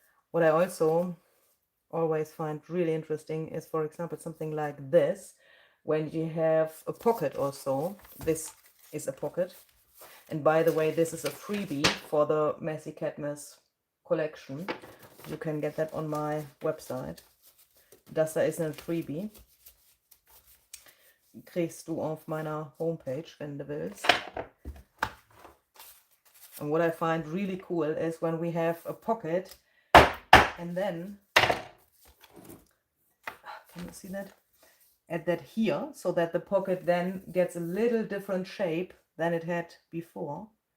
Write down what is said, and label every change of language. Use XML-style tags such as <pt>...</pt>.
<en>What I also always find really interesting is, for example, something like this. When you have a pocket also, this is a pocket. And by the way, this is a freebie for the MESSY CATMAS collection. You can get that on my website.</en> <de>Das da ist ein Freebie. Kriegst du auf meiner Homepage, wenn du willst.</de> <en>And what I find really cool is when we have a pocket and then, can you see that? Add that here, so that the pocket then gets a little different shape than it had before.</en>